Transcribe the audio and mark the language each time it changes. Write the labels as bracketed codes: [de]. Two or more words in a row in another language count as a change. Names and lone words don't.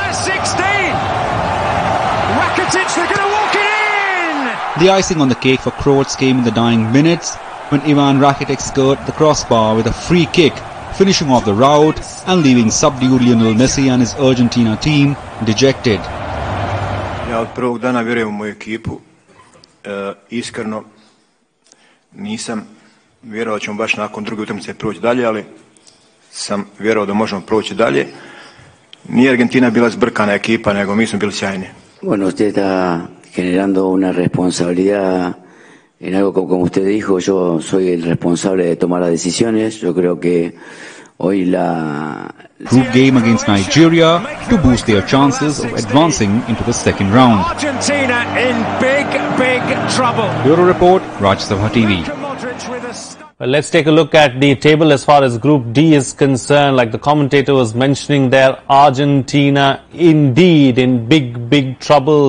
[en] The icing on the cake for Croats came in the dying minutes when Ivan Rakitic scored the crossbar with a free kick, finishing off the rout and leaving subdued Lionel Messi and his Argentina team dejected. [hr] Ja od prvog dana vjerujem u moju ekipu. Iskreno nisam vjerovao da ćemo baš nakon druge utakmice proći dalje, ali sam vjerovao da možemo proći dalje. Nije Argentina bila zbrkana ekipa, nego mi smo bili sjajni. [es] Bueno, usted está generando una responsabilidad en algo como usted dijo, yo soy el responsable de tomar las decisiones. Yo creo que hoy la [en] group game against Nigeria to boost their chances of advancing into the second round. Argentina in big trouble. Bureau Report, Rajya Sabha TV. Well, let's take a look at the table as far as Group D is concerned. Like the commentator was mentioning there, Argentina indeed in big trouble.